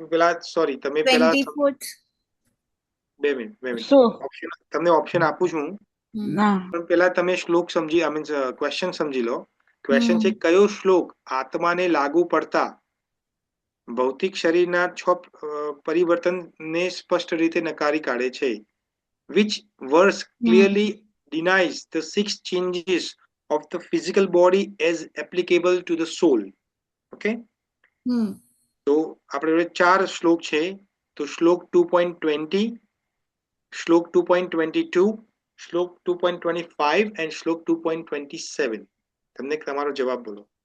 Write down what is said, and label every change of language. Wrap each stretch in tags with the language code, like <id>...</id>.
<gu>પેલા સોરી, તમે પેલા 2 મિનિટ તમને ઓપ્શન આપું છું, પણ પેલા તમે શ્લોક સમજી,</gu> <en>I means question</en> <gu>સમજી લો. ક્વેશ્ચન છે, કયો શ્લોક આત્માને લાગુ પડતા ભૌતિક શરીરના 6 પરિવર્તનને સ્પષ્ટ રીતે નકારી કાઢે છે?</gu> <en>Which verse clearly denies the 6 changes of the physical body as applicable to the soul?</en> <gu>Okay, તો આપણે 4 શ્લોક છે. તો શ્લોક 2.20, શ્લોક 2.22, શ્લોક 2.25 and શ્લોક 2.27. તમને તમારો જવાબ બોલો.</gu>